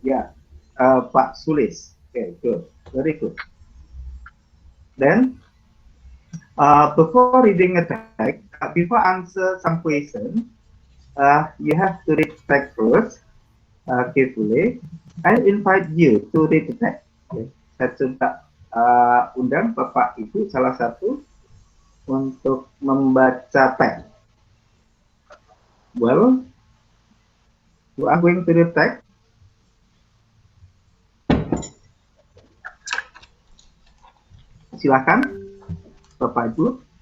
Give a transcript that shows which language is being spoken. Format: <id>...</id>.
<en>Yeah. Pak Sulis. Okay, good. Very good. Then, before reading a text, before answer some question, you have to read text first, carefully. I invite you to read the text. Okay.</en> <id>Saya coba undang Bapak Ibu salah satu untuk membaca teks.</id> <en>Well, you are going to read text.</en> <id>Silakan, Bapak Ibu.</id>